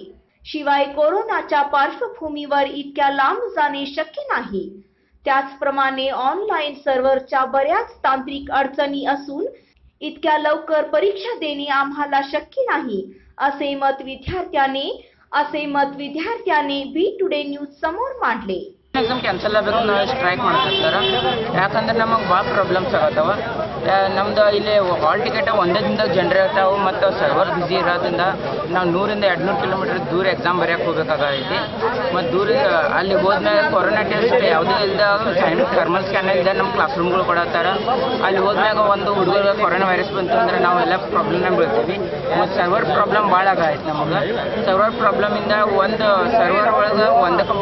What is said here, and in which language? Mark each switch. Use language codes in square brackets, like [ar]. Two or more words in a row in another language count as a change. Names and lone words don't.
[mr] शिवाय कोरोनाच्या पार्श्वभूमीवर इतक्या लांब जाणे शक्य नाही। त्याचप्रमाणे ऑनलाईन सर्व्हरच्या बऱ्याच तांत्रिक अडचणी असून इतक्या लवकर परीक्षा देणे आम्हाला शक्य नाही, असे मत विद्यार्थ्याने बी टुडे न्यूज समोर मांडले। [en] exam cancel [kn] ಆಗಬೇಕು ನಾವು ಸ್ಟ್ರೈಕ್ ಮಾಡ್ತಿರ್ತಾರೆ ಯಾಕಂದ್ರೆ ನಮಗೆ ಭಾಳ ಪ್ರಾಬ್ಲಮ್ಸ್ ಆಗತ್ತವ ನಮ್ದು ಇಲ್ಲಿ [en] hall ticket [kn] ಒಂದೇ ದಿನದಾಗ ಜನರೇ ಇರ್ತಾವೆ ಮತ್ತು [en] server busy [kn] ಇರೋದ್ರಿಂದ ನಾವು 100 ರಿಂದ 200 ಕಿಲೋಮೀಟರ್ ದೂರ ಎಕ್ಸಾಮ್ ಬರೆಯಕ್ಕೆ ಹೋಗಬೇಕಾಗೈತಿ ಮತ್ತು ದೂರ ಅಲ್ಲಿ ಹೋದ್ಮೇಲೆ [en] corona test [kn] ಯಾವುದೇ ಇಲ್ಲದ [en] thermal scan [kn] ಇಲ್ಲದೆ ನಮ್ಮ ಕ್ಲಾಸ್ ರೂಮ್ಗಳು ಕೊಡತ್ತಾರ ಅಲ್ಲಿ ಹೋದ್ಮ್ಯಾಗ ಒಂದು ಹುಡುಗರಿಗೆ [en] corona virus [kn] ಬಂತು ಅಂದ್ರೆ ನಾವೆಲ್ಲ ಪ್ರಾಬ್ಲಮ್ನಾಗ ಬೀಳ್ತೀವಿ ಮತ್ತು [en] server problem [kn] ಭಾಳ ಆಗೈತಿ ನಮಗೆ ಸರ್ವರ್ ಪ್ರಾಬ್ಲಮಿಂದ ಒಂದು ಸರ್ವರ್ ಒಳಗೆ ಒಂದು